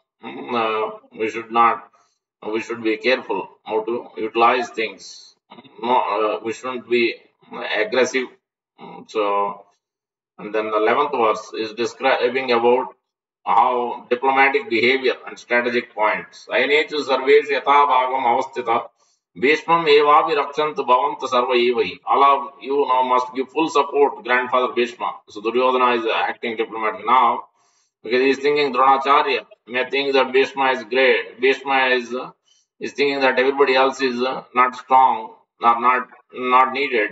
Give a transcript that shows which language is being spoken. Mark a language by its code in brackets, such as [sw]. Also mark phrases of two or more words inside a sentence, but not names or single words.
[en] We should not. We should be careful how to utilize things. No, we shouldn't be aggressive. So, and then the 11th verse is describing about how diplomatic behavior and strategic points. [sa] अयनेषु सर्वेषु यथा भागम् अवस्थिताः भीष्मम् एवाभि रक्षन्तु भवन्तः सर्व एव हि. [en] All of you now must give full support to grandfather Bhishma. So Duryodhana is acting diplomatic now because he is thinking Dronacharya may think that Bhishma is great. Bhishma is thinking that everybody else is not strong, not needed.